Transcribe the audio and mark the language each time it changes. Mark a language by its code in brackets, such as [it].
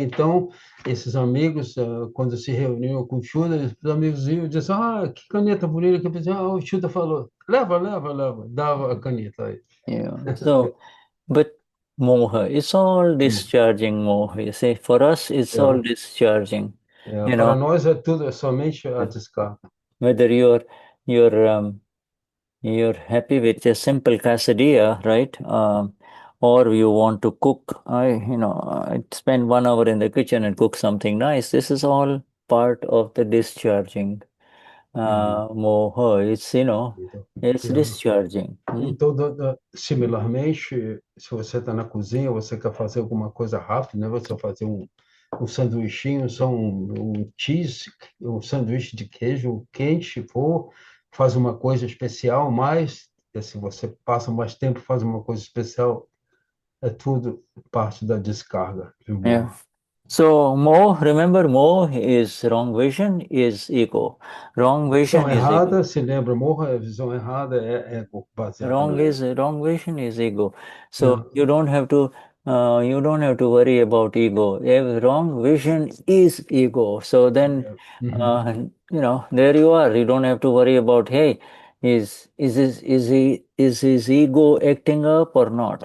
[pt] Então, esses amigos, quando se reuniam com o Shuddha, os amigos iam e diziam, que caneta bonita, que eu pensei, o Shuddha falou, leva, leva, leva, dava a caneta aí. [en] So, but moha, it's all discharging moha. You see, for us, it's all discharging. [pt] Para nós tudo, é somente a descarga. [en] Whether you're happy with a simple quesadilla, right? Or you want to cook. I spend 1 hour in the kitchen and cook something nice. This is all part of the discharging moha. It's Yeah. discharging. [pt] Então, similarmente, se você está na cozinha, você quer fazer alguma coisa rápida, né? Você vai fazer um sanduichinho, só um cheese, um sanduíche de queijo quente, ou faz uma coisa especial, mas se você passa mais tempo, faz uma coisa especial, é tudo parte da descarga de [en] Yeah. [pt] humor. [en] So remember, is wrong vision, is ego. Wrong [pt] Visão [en] vision is ego. [pt] errada, se lembra, morra, a visão errada é baseada no ego. [en] Wrong vision is ego. So Yeah. you don't have to worry about ego. Wrong vision is ego. So then Yeah. Mhm. there you are. You don't have to worry about, hey, is his ego acting up or not?